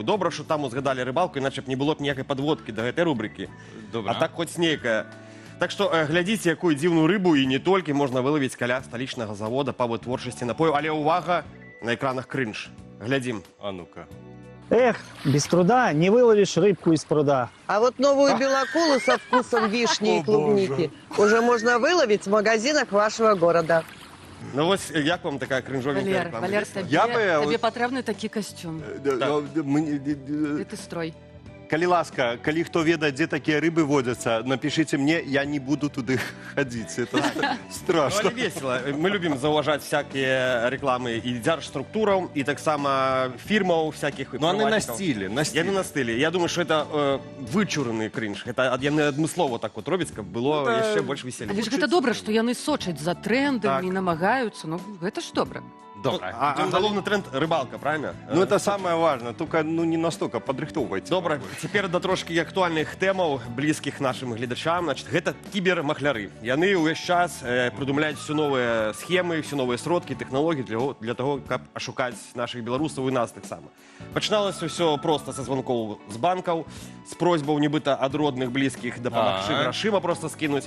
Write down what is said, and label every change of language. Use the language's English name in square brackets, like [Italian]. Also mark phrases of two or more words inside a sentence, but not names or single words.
[Belarusian] Добра, што там узгадалі рыбалку, іначе б не было б ніякай падводкі да гэтай рубрыкі. А так хоць нейкая. Так што глядзіце, якую дзіўную рыбу і не толькі можна вылавіць каля сталічнага завода па вытворчасці напояў. Але ўвага, на экранах крынж. Глядзім. А ну-ка. Эх, [Russian] без труда не выловишь рыбку из пруда. А вот новую белокулу со вкусом вишни и клубники уже можно выловить в магазинах вашего города. [Belarusian] Ну вось, як вам такая кринжовенькая Валер, реклама? табе патрэбны такі касцюм. Гэты строй. калі ласка, калі хто ведае, дзе такія рыбы водзяцца, [Russian] напишите мне, я не буду туды ходить. Это Ну, страшно. [Belarusian] але весело. [Russian] Мы любим [Belarusian] заўважаць [Russian] всякие рекламы [Belarusian] и дзяржструктураў, и таксама фирмаў всяких. [Russian] Ну, они на [Belarusian] прыватнікаў. [Russian] стиле, на стиле. [Belarusian] Яны на стылі. [Russian] Я думаю, что это вычураны кринж. [Belarusian] Это яны адмыслова так вот робяць, каб было Ну, яшчэ больш веселья. Але ж гэта добра, што яны сочаць за трэндамі, Так. намагаюцца. Ну, гэта ж добра. Добра. А головный тренд — [Russian] рыбалка, правильно? Ну, это самое важное, только не настолько подрыхтовывайте. [Belarusian] Добра, цяпер да трошкі актуальных тэмаў, блізкіх нашым гледачам. Значит, гэта кібермахляры. Яны ўвесь час прыдумляюць все новыя схемы, все новыя сродкі, тэхналогіі [Russian] для того, [Belarusian] каб ашукаць нашых беларусаў і нас таксама. Пачыналася ўсё проста са званкоў з банкаў, з просьбаў нібыта ад родных блізкіх дапамагчы грашыма просто скінуць.